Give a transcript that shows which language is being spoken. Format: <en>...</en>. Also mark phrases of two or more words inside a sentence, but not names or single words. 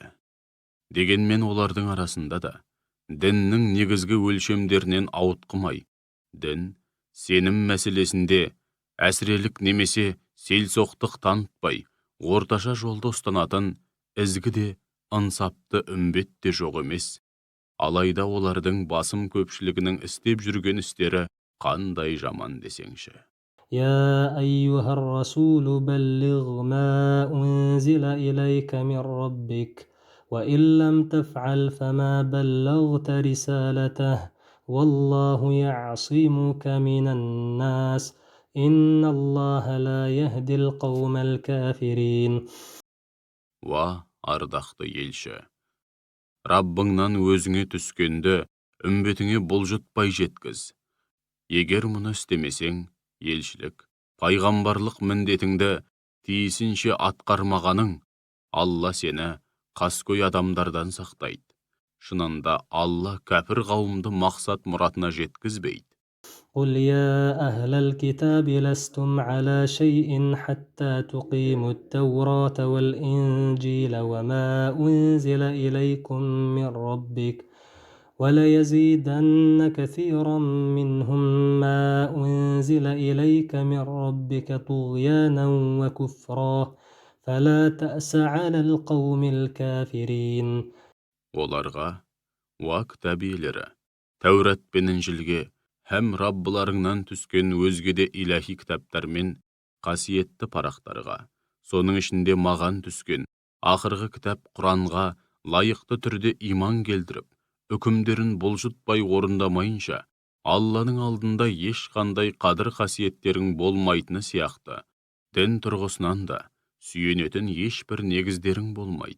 <kk>Дегенмен олардың арасында да діннің негізгі өлшемдерінен ауытқымай, дін, сенім мәселесінде әсірелік немесе селсоқтық танытпай, орташа жолды ұстанатын ізгі де, ынсапты үмбет те жоқ емес. Алайда олардың басым көпшілігінің істеп жүрген істері қандай жаман десеңші.</kk> <ar>يا أيها الرسول بلغ ما أنزل إليك من ربك وإن لم تفعل فما بلغت رسالته والله يعصمك من الناس إن الله لا يهدي القوم الكافرين.</ar> <kk>Ардақты елші, Раббыңнан өзіңе түскенді үмбетіңе бұлжытпай жеткіз. Егер мұны істемесең, елшілік, пайғамбарлық міндетіңді тиісінше атқармағаның, Алла сені қаскөй адамдардан сақтайды. Шынында Алла кәпір қауымды мақсат мұратына жеткізбейді.</kk> <ar>قل يا أهل الكتاب لستم على شيء حتى تقيموا التوراة والإنجيل وما أنزل إليكم من ربك وليزيدن كثيرا منهم ما أنزل إليك من ربك طغيانا وكفرا فلا تأس على القوم الكافرين.</ar> <kk>Оларға, кітабилері, Тәурат пен Інжілге һәм Раббыларыңнан түскен өзге де илахи кітаптар мен қасиетті парақтарға, соның ішінде маған түскен ақырғы кітап Құранға лайықты түрде иман келтіріп, үкімдерін бұлжытпай орындамайынша, Алланың алдында ешқандай қадір қасиеттерің болмайтыны сияқты, дін тұрғысынан да сүйенетін ешбір негіздерің болмайды.</kk>